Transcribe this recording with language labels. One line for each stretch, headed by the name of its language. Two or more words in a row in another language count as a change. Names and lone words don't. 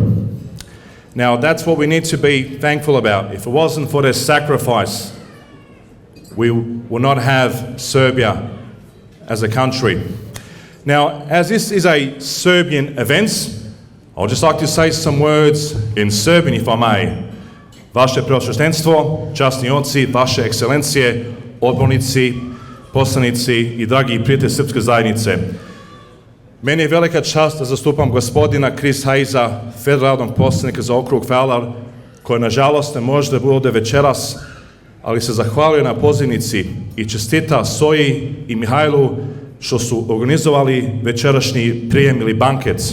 English: Now, that's what we need to be thankful about. If it wasn't for their sacrifice, we would not have Serbia as a country. Now, as this is a Serbian event, I would just like to say some words in Serbian, if I may.
Serbian: Vaše preosveštenstvo, časni oci, vaše ekscelencije, odbornici, poslanici i dragi prijatelji srpske zajednice. Meni je velika čast da zastupam gospodina Chris Hayesa, federalnog poslanika za okrug Fowler, koji nažalost ne može da bude večeras, ali se zahvaljuje na pozivnici i čestita SOYI i Mihajlu što su organizovali večerašnji prijem ili banket.